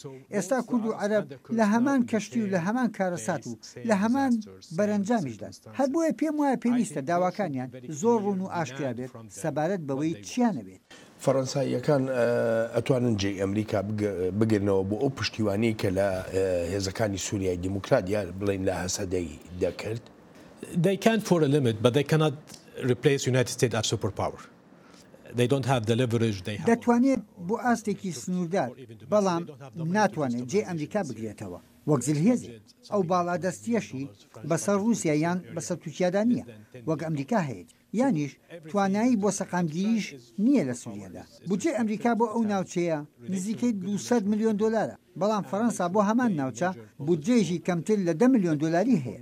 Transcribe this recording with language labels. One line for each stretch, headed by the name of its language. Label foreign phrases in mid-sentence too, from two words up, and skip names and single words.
Central Kurdish: ئێستا کورد و عەرەب لە هەمان کەشتی و لە هەمان کارەسات و لە هەمان بەرەنجامیشدا. هەر بۆیە پێم وایە پێویستە داواکانیان زۆر ڕوون و ئاشکرا بێت سەبارەت بەوەی چیانە بێت. فەڕەنساییەکان ئەتوانن جێی ئەمریکا بگرنەوە بۆ ئەو پشتیوانی کە لە هێزەکانی سووریای دیموکراتیا بڵین لە هەسەدەی دەکرد.
English: They can for a limit, but they cannot replace United States as superpower. They don't have the leverage they have.
Central Kurdish: دەتوانێت بۆ ئاستێکی سنووردار بەڵام ناتوانێت جێ ئەمریکا بگرێتەوە وەک زلهێزێ. ئەو باڵادەستیەشی بەسەر رووسیا یان بەسەر تورکیادا نییە وەک ئەمریکا هەیە یانیش توانایی بۆ سەقامگیریش نییە لە سووریادا. بودجێ ئەمریکا بۆ ئەو ناوچەیە نزیکەی 200 میلیۆن دلارە بەڵام فەڕەنسا بۆ هەمان ناوچە بودجێژی کەمتر لە 10 میلیۆن دلاری هەیە.